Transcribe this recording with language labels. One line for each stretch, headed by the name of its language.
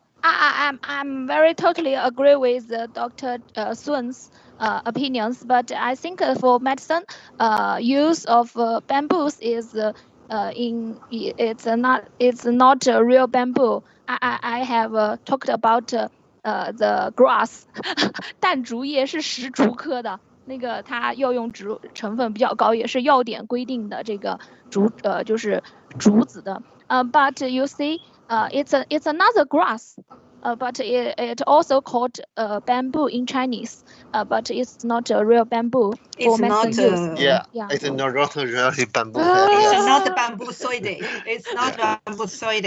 English: I'm very totally agree with Dr. Sun's opinions, but I think for medicine, use of bamboos is it's not real bamboo. I have talked about the grass.
Chinese: 淡竹叶是石竹科的，那个它药用成分比较高，也是药典规定的这个就是竹子的。
English: But you see. It's another grass, but it also called bamboo in Chinese, but it's not a real bamboo for medicine use. It's not really bamboo. It's not bamboo-soide. It's not bamboo-soide.